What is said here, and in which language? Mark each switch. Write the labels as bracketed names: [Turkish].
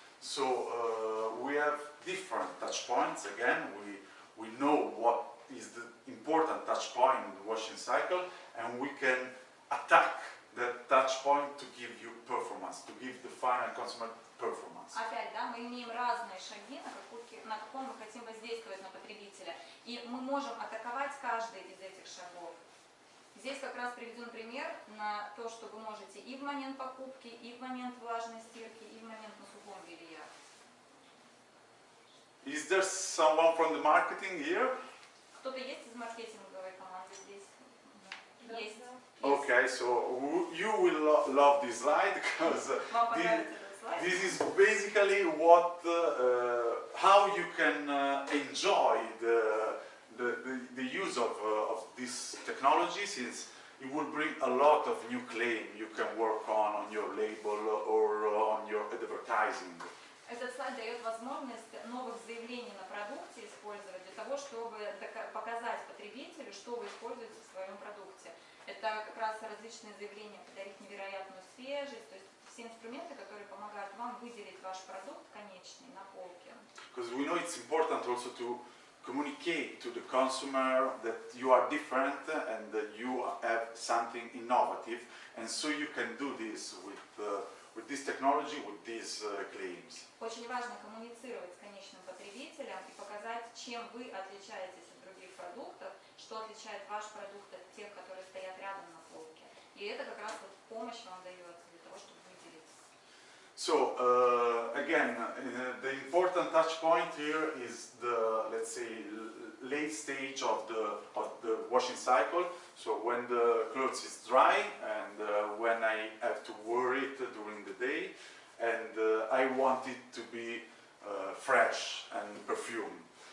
[English] So we have different touch points. Again, we know what is the important touch point in the washing cycle, and we can attack that touch point to give you performance, to give the final consumer performance. [Russian] Опять, да, мы имеем разные шаги, на каком мы хотим воздействовать на потребителя, и мы можем атаковать каждый из этих шагов. Здесь как раз приведен пример на то, что вы можете и в момент покупки, и в момент влажной стирки, и в момент на сухом белье. [English] Is there someone from the marketing here? [Russian] Кто-то есть из маркетинговой команды здесь? Есть. [English] Okay, so you will love this slide because [Russian] Вам понравится этот слайд? [English] this is basically what, how you can enjoy the use of this technology, since it will bring a lot of new claim you can work on your label or on your advertising. [Russian] Этот слайд дает возможность новых заявлений на продукте использовать для того, чтобы показать потребителю, что вы используете в своем продукте. Это как раз различные заявления, подарить невероятную свежесть, то есть все инструменты, которые помогают вам выделить ваш продукт конечный на полке. [English] Because we know it's important also communicate to the consumer that you are different and that you have something innovative, and so you can do this with this technology, with these claims. [Russian] Очень важно коммуницировать с конечным потребителем и показать, чем вы отличаетесь от других продуктов, что отличает ваш продукт от тех, которые стоят рядом на полке. И это как раз вот помощь вам дается для того, чтобы выделиться. [English] So again, the important touch point here is the, let's say, late stage of the washing cycle. So when the clothes is dry and when I have to wear it during the day, and I want it to be fresh and perfumed.